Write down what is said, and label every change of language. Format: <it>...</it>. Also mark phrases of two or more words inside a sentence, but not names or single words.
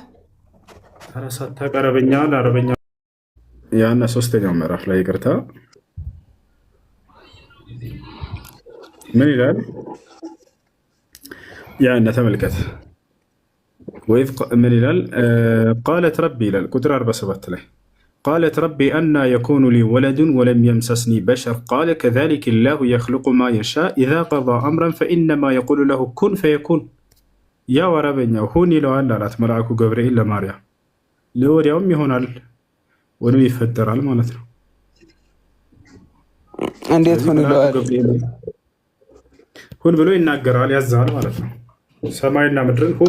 <am>አራሳታ አረበኛውን አረበኛ ያና ሶስተኛው ምዕራፍ ላይ ይቅርታ ምን ይላል? ያና ተመልከት ወይስ ምን ይላል?</am> <ar>قالت ربي</ar> <am>ይላል ቁጥር 47 ላይ</am> <ar>قالت ربي أن يكون لي ولد ولم يمسسني بشر قال كذلك الله يخلق ما يشاء إذا قضى أمرا فإنما يقول له كن فيكون</ar> <am>ያ ወረበኛው ሁን ይለዋል አላት መልአኩ ገብርኤል ለማርያም ለወዲያውም ይሆናል ወዲያው ይፈጠራል ማለት ነው። እንዴት ሁን ይለዋል? ሁን ብሎ ይናገራል ያዛል ማለት ነው። ሰማይና ምድርን ሁን</am>